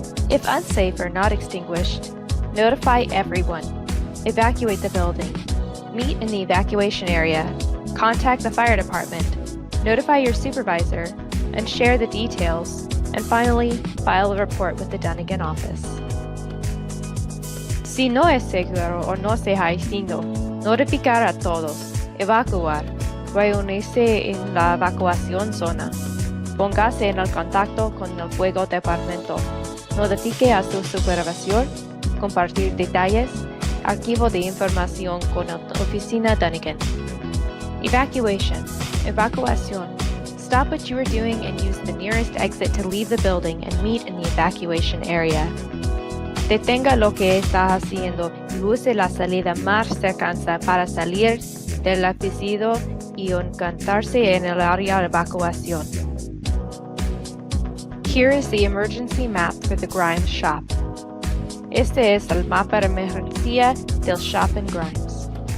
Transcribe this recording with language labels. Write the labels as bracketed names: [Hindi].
[English] If unsafe or not extinguished, notify everyone. Evacuate the building. Meet in the evacuation area. Contact the fire department. Notify your supervisor, and share the details, and finally, file a report with the Dunnigan office. [Spanish] Si no es seguro o no se ha extinto, notificar a todos, evacuar, reunirse en la evacuación zona, póngase en el contacto con el fuego departamento, notifique a su supervisor, compartir detalles, archivo de información con la oficina Dunnigan. Evacuation, evacuación, [English] Stop what you are doing and use the nearest exit to leave the building and meet in the evacuation area. [Spanish] Detenga lo que está haciendo y use la salida más cercana para salir del edificio y encontrarse en el área de evacuación. [English] Here is the emergency map for the Grimes shop. [Spanish] Este es el mapa de emergencia del shop in Grimes.